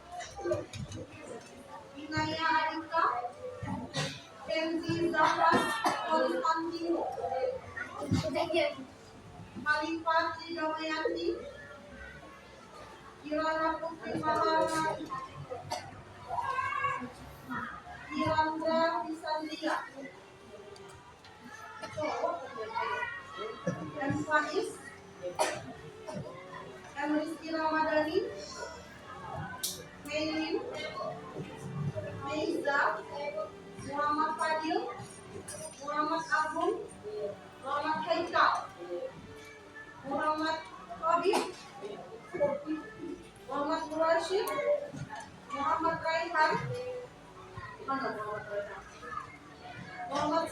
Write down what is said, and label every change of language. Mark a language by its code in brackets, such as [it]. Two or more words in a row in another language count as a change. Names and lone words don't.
[id] Inaya Arika, Kenzi Zafras Konstantino, Khalifah Damayanti, Kirana Putri Maharani, Kirandra Pisandia, M. Faiz, M. Rizky Ramadhani, Maylin, Meiza, Muhammad Fadil, Muhammad Agung, Muhammad Haikal, Muhammad Habib, Muhammad Rashid, Muhammad Raihan, mana Muhammad Raihan?